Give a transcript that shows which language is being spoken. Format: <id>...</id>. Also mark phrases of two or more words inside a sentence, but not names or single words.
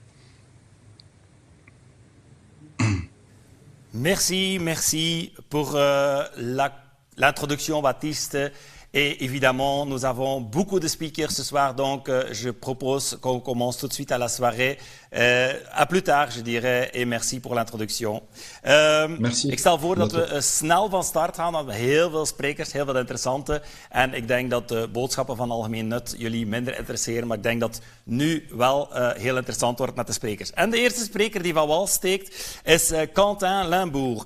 <fr>Merci pour l'introduction, Baptiste. Et évidemment, nous avons beaucoup de speakers ce soir, donc je propose qu'on commence tout de suite à la soirée. À plus tard, je dirais, et merci pour l'introductie.</fr> <nl>Ik</nl> <fr>Merci.</fr> <nl>stel voor dat</nl> <fr>Bientôt.</fr> <nl>we snel van start gaan, want we hebben heel veel sprekers, heel veel interessante. En ik denk dat de boodschappen van algemeen nut jullie minder interesseren, maar ik denk dat nu wel heel interessant wordt met de sprekers. En de eerste spreker die van wal steekt is Quentin Limbourg.</nl>